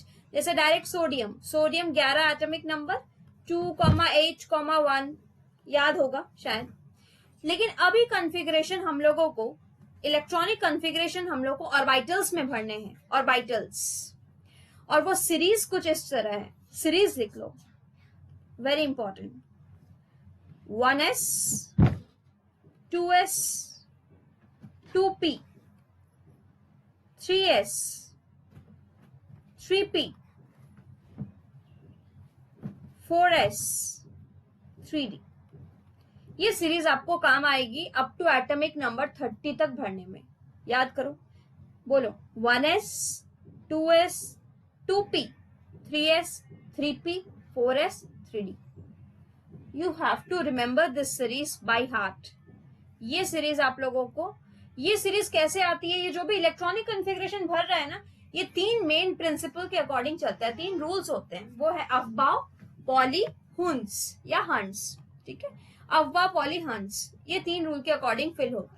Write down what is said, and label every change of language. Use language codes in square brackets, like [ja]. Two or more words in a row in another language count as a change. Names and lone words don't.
[hi] जैसे डायरेक्ट सोडियम 11 [en] atomic number, [hi] 2,8,1 याद होगा शायद। लेकिन अभी कॉन्फ़िगरेशन हम लोगों को, [en] electronic configuration [hi] हम लोग को ऑर्बिटल्स में भरने हैं, ऑर्बिटल्स। और वो सीरीज कुछ इस तरह है, सीरीज लिख लो, [en] very important. [hi] 1s, 2s, 2p, 3s, 3p, 4s, 3d। ये सीरीज आपको काम आएगी [en] up to atomic number [hi] 30 तक भरने में। याद करो, बोलो 1s, 2s, 2p, 3s, 3p, 4s, 3d। [en] You have to remember this series by heart। [hi] ये सीरीज आप लोगों को, ये सीरीज कैसे आती है, ये जो भी [en] electronic configuration [hi] भर रहा है ना, ये 3 [en] main principle [hi] के अकॉर्डिंग चलता है। 3 रूल्स होते हैं, वो है अफबाउ, पॉली, हंस या हंस। ठीक है, अफबा, पॉली, हंस, ये 3 रूल के अकॉर्डिंग फिल होता है।